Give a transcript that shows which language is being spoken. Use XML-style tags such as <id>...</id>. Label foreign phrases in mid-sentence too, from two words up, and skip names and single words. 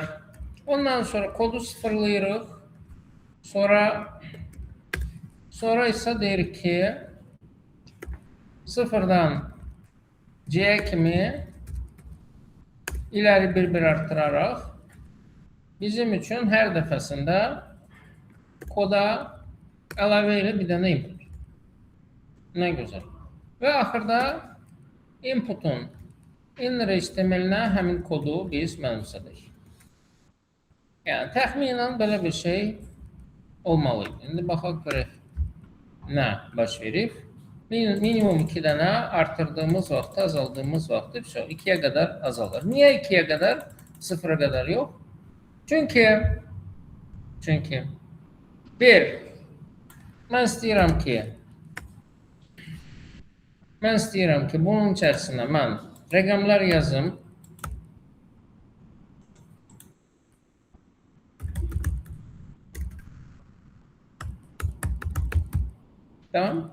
<az>Ondan sonra kodu sıfırlayırıq. Sonra ise deyirik ki sıfırdan C'ye kimi</az> <tr>ileri bir artırarak</tr> <az>bizim üçün her defasında koda əlavə ilə bir dənə input.</az> <tr>Ne güzel.</tr> <az>Ve axırda inputun</az> <en>inner HTML-</en> <az>nə həmin kodu biz mənimsədik. Yani təxminən belə bir şey olmalıydı. İndi baxaq görək nə baş verib. Minimum 2 dənə artırdığımız vaxtı, azaldığımız vaxtı</az> <tr>2'ye kadar azalır. Niye 2'ye kadar? 0'a kadar yok. Çünkü bir, ben</tr> <az>istəyirəm ki bunun içərisində mən rəqəmlər yazım.</az> <tr>Tamam.</tr>